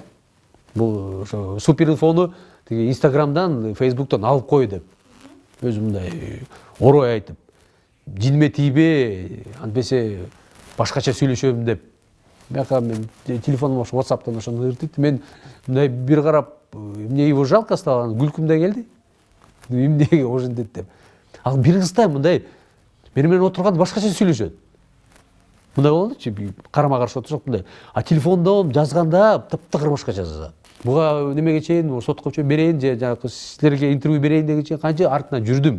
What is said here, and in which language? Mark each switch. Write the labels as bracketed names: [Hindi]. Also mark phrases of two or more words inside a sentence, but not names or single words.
[Kyrgyz] Бул ошо суперинфону тиги Инстаграмдан, Фейсбуктан алып кой деп. Өзү мындай орой айтып. Жиниме тийбе, антпесе башкача сүйлөшөм деп. Бияка мен телефонум ошо WhatsApp'тан ошону ыртыйт. Мен мындай бир карап, [Russian] мне его жалко стало, [Kyrgyz] күлкүм да келди. Эмнеге ошентет деп. Ал бир кыздай мындай менен отурганда башкача сүйлөшөт. Мындай болдучу, карама каршы отурсак мындай. А телефондон жазганда таптакыр башкача жазат. Буга немеге чейин сотко чейин берейин же жанакы силерге интервью берейин деген чейин канча артынан жүрдүм.